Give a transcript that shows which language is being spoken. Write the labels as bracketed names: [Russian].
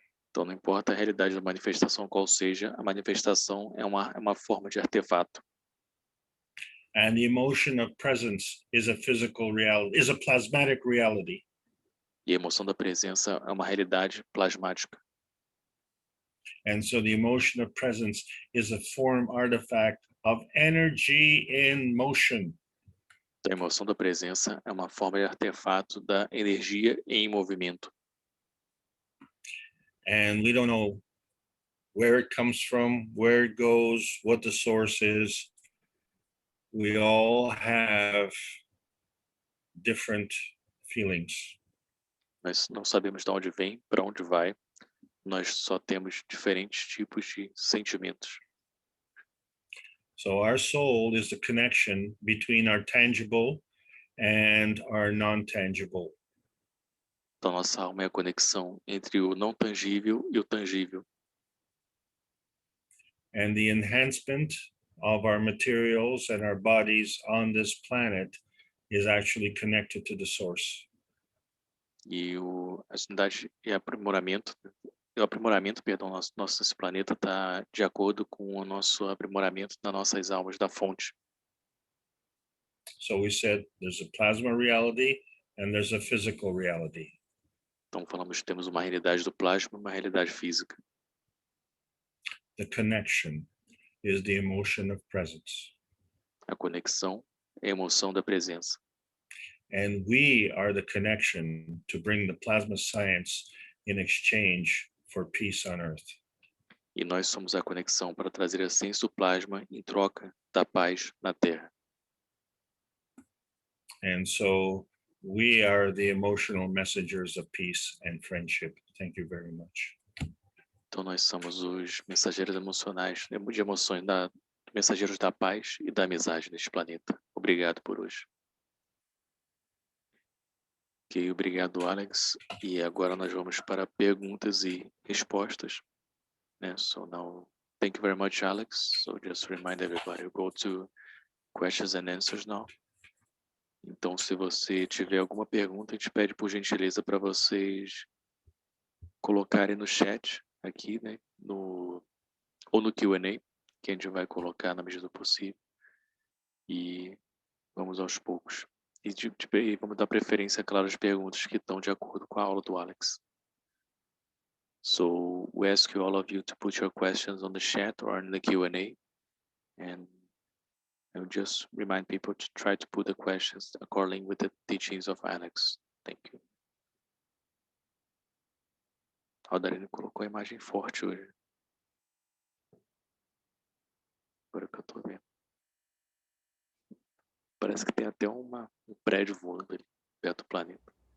[Portuguese] Então, não importa a realidade da manifestação qual seja, a manifestação é uma forma de artefato. [English] And the emotion of presence is a physical reality, is a plasmatic reality. [Portuguese] E a emoção da presença é uma realidade plasmática. [English] And so the emotion of presence is a form artifact of energy in motion. [Portuguese] Então, a emoção da presença é uma forma de artefato da energia em movimento. [English] And we don't know where it comes from, where it goes, what the source is. We all have different feelings. [Portuguese] Nós não sabemos de onde vem, para onde vai. Nós só temos diferentes tipos de sentimentos. [English] So our soul is the connection between our tangible and our non-tangible. [Portuguese] Então, nossa alma é a conexão entre o não tangível e o tangível. [English] And the enhancement of our materials and our bodies on this planet is actually connected to the source. [Portuguese] E a unidade e aprimoramento, perdão, nosso esse planeta está de acordo com o nosso aprimoramento das nossas almas da fonte. [English] So we said there's a plasma reality and there's a physical reality. [Portuguese] Então, falamos que temos uma realidade do plasma, uma realidade física. [English] The connection is the emotion of presence. [Portuguese] A conexão é a emoção da presença. [English] And we are the connection to bring the plasma science in exchange for peace on earth. [Portuguese] E nós somos a conexão para trazer a ciência do plasma em troca da paz na Terra. [English] And so we are the emotional messengers of peace and friendship. Thank you very much. [Portuguese] Então, nós somos os mensageiros emocionais, de emoções, mensageiros da paz e da amizade neste planeta. Obrigado por hoje. Ok, obrigado, Alex. E agora nós vamos para perguntas e respostas. [English] So now, thank you very much, Alex. So just remind everybody, go to questions and answers now. [Portuguese] Então, se você tiver alguma pergunta, a gente pede por gentileza para vocês colocarem no chat aqui, né? Ou no Q&A, que a gente vai colocar na medida do possível. E vamos aos poucos. E vamos dar preferência, claro, às perguntas que estão de acordo com a aula do Alex. [English] So we ask you, all of you, to put your questions on the chat or in the Q&A. And I would just remind people to try to put the questions according with the teachings of Alex. Thank you. [Portuguese] O Darino colocou a imagem forte hoje. Agora que eu tô vendo. Parece que tem até um prédio voando ali, perto do planeta.